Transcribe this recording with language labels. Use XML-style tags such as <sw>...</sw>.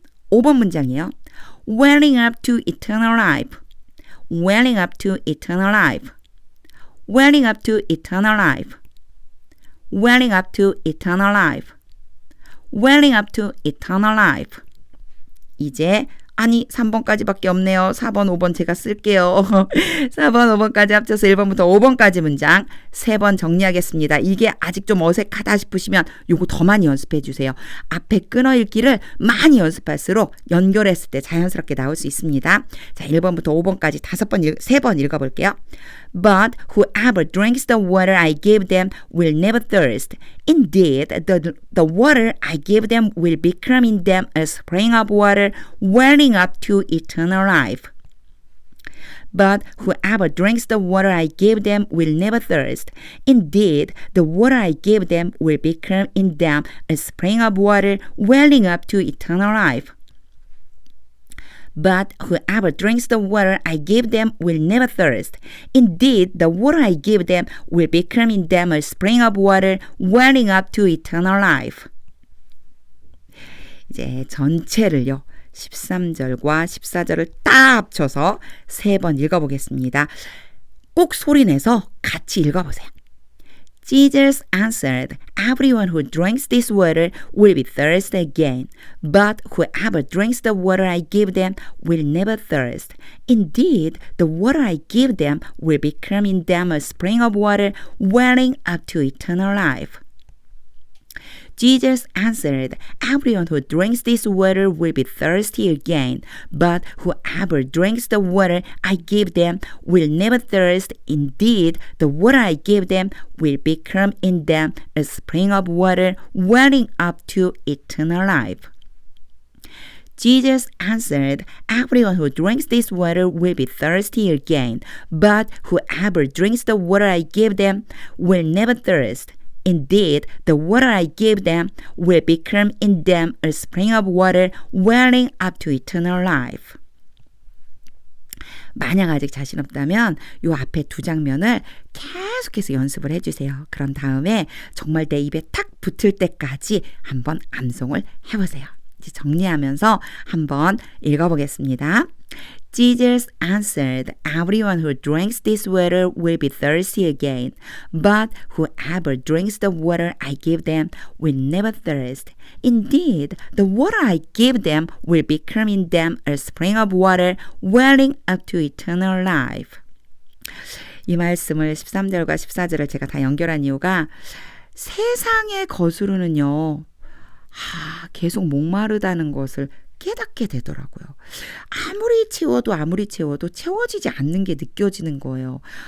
<ko>5번 문장이에요.</ko> <en>Welling up to eternal life. Welling up to eternal life. Welling up to eternal life. Welling up to eternal life. Welling up to eternal life.</en> <ko>이제 아니 3번까지밖에 없네요. 4번, 5번 제가 쓸게요. 4번, 5번까지 합쳐서 1번부터 5번까지 문장 3번 정리하겠습니다. 이게 아직 좀 어색하다 싶으시면 요거 더 많이 연습해 주세요. 앞에 끊어 읽기를 많이 연습할수록 연결했을 때 자연스럽게 나올 수 있습니다. 자, 1번부터 5번까지 3번 읽어볼게요.</ko> <en>But whoever drinks the water I give them will never thirst. Indeed, the water I give them will become in them a spring of water welling up to eternal life. But whoever drinks the water I give them will never thirst. Indeed, the water I give them will become in them a spring of water welling up to eternal life. But whoever drinks the water I give them will never thirst. Indeed, the water I give them will become in them a spring of water welling up to eternal life.</en> <ko>이제 전체를요. 13절과 14절을 딱 합쳐서 3번 읽어보겠습니다. 꼭 소리내서 같이 읽어보세요.</ko> <en>Jesus answered, Everyone who drinks this water will be thirsty again, but whoever drinks the water I give them will never thirst. Indeed, the water I give them will become in them a spring of water welling up to eternal life. Jesus answered, Everyone who drinks this water will be thirsty again, but whoever drinks the water I give them will never thirst. Indeed, the water I give them will become in them a spring of water welling up to eternal life. Jesus answered, Everyone who drinks this water will be thirsty again, but whoever drinks the water I give them will never thirst. Indeed, the water I give them will become in them a spring of water welling up to eternal life.</en> <ko>만약 아직 자신 없다면 요 앞에 2장면을 계속해서 연습을 해주세요. 그런 다음에 정말 내 입에 탁 붙을 때까지 한번 암송을 해보세요. 이제 정리하면서 한번 읽어보겠습니다.</ko> <en>Jesus answered, Everyone who drinks this water will be thirsty again, but whoever drinks the water I give them will never thirst. Indeed, the water I give them will become in them a spring of water welling up to eternal life.</en> <ko>이 말씀을 13절과 14절을 제가 다 연결한 이유가 세상의 거스르는요. 계속 목마르다는 것을 깨닫게 되더라고요. 아무리 채워도 채워지지 않는 게 느껴지는 거예요.</ko>